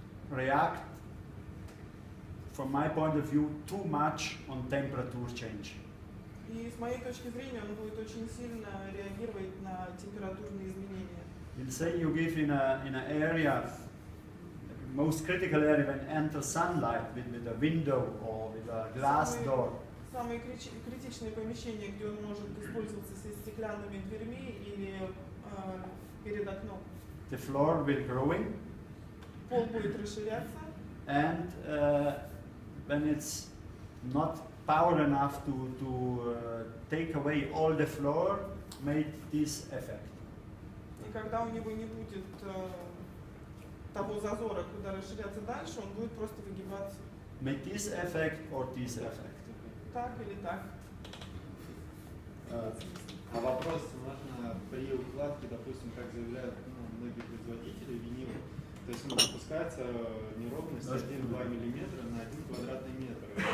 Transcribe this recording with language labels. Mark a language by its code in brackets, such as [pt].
[en] react, from my point of view, too much on temperature change. [ru] И с моей точки зрения он будет очень сильно реагировать на температурные изменения. [en] We'll say you give in an area, most critical area when enter sunlight with a window or with a glass door. [ru] Самые критичные помещения, где он может использоваться со стеклянными дверьми или перед окном. [en] The floor will growing, [ru] Пол будет расширяться, [en] and when it's not power enough to take away all the floor, make this effect. [ru] и когда у него не будет того зазора, куда расширяться дальше, он будет просто выгибаться. [en] Make this effect or this effect. [ru] Так или так. А вопрос можно при укладке, допустим, как заявляют многие производители винила, то есть выпускается неровность 1-2 мм на 1 квадратный метр.